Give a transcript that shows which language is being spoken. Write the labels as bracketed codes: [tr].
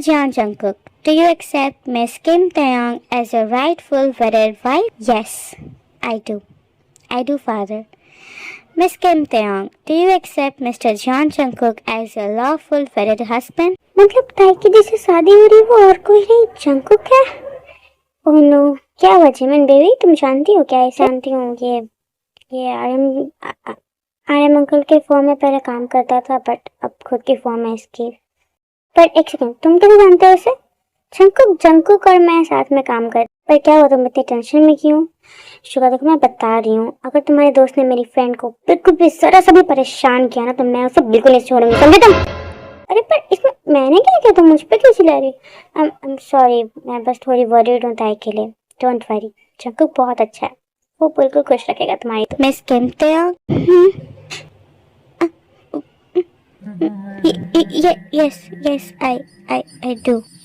[en] Jian Jungkook, do you accept Miss Kim Taeyong as your rightful wedded wife? Yes, I do. I do, father. Miss Kim Taeyong, do you accept Mr. John Jungkook as your lawful wedded husband? [hi] मतलब ताई की जिससे शादी हो रही वो और कोई नहीं जंकुक है? ओह नो, क्या हुआ जिमिन बेबी, तुम जानती हो क्या? जानती हूँ ये आर्यम अंकल के फॉर्म में पहले काम करता था, बट अब खुद की फॉर्म है इसकी। पर एक सेकंड, तुम कैसे जानते हो उसे? जंकुक और मैं साथ में काम करते। पर क्या हुआ, तुम इतनी टेंशन में क्यों? शुक्र, देखो मैं बता रही हूँ, अगर तुम्हारे दोस्त ने मेरी फ्रेंड को बिल्कुल भी जरा सा भी परेशान किया ना तो मैं उसे बिल्कुल नहीं छोड़ूंगी, समझे तुम? अरे पर इसमें मैंने क्या किया? तुम मुझ पे क्यों चिल्ला रही? [en] I am sorry, [hi] मैं बस थोड़ी वरीड हूँ ताई के लिए। [en] don't worry, [hi] जंकुक बहुत अच्छा है, वो बिल्कुल खुश रखेगा तुम्हारी। [en] Miss Kim ताeyong, yes, I do.